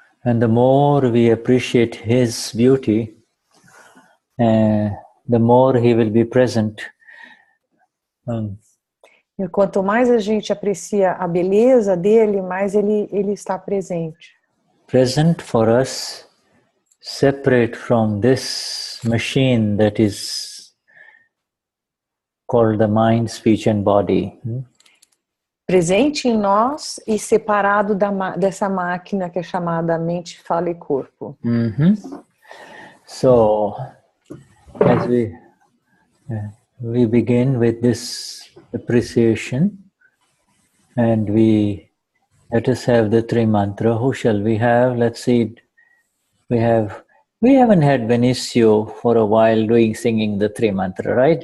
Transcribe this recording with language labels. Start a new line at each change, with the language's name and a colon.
English: And the more we appreciate his beauty, the more he will be present.
Portuguese: E quanto mais a gente aprecia a beleza dele, mais ele está presente.
English: Present for us, separate from this machine that is called the mind, speech and body.
Portuguese: Presente em nós e separado dessa máquina que é chamada mente, fala e corpo.
English: So, as we begin with this appreciation, and let us have the three mantra. Who shall we have? Let's see. We haven't had Benicio for a while singing the three mantra, right?